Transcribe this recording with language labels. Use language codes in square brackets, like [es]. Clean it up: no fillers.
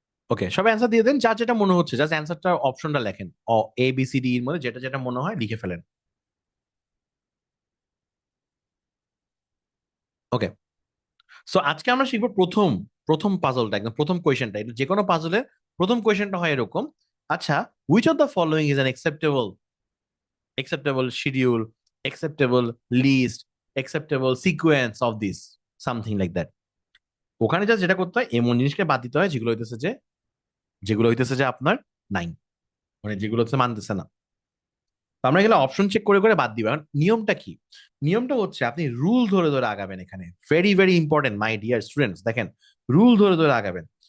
[bn] ওকে, সবাই অ্যান্সার দিয়ে দেন, যার যেটা মনে হচ্ছে, জাস্ট অ্যান্সারটা অপশনটা লেখেন, এ বি সি ডি এর মধ্যে যেটা যেটা মনে হয় লিখে ফেলেন। ওকে, সো আজকে আমরা শিখবো প্রথম, প্রথম পাজলটা, একদম প্রথম কোয়েশ্চেনটা। এটা যে কোনো পাজলের প্রথম কোয়েশ্চেনটা হয় এরকম। আচ্ছা, [en] Which of the following is an acceptable schedule, acceptable list, acceptable sequence of this, something like that. [bn] ওখানে যা যেটা করতে হয় এমন জিনিসকে বাদ দিতে হয় যেগুলো হইতেছে যে আপনার নাই, মানে যেগুলো হচ্ছে মানতেছে না। তো আমরা এগুলো অপশন চেক করে করে বাদ দিব। এখন নিয়মটা কি? নিয়মটা হচ্ছে আপনি রুল ধরে ধরে আগাবেন। এখানে [en] very very important my dear students, [bn] দেখেন রুল ধরে ধরে আগাবেন।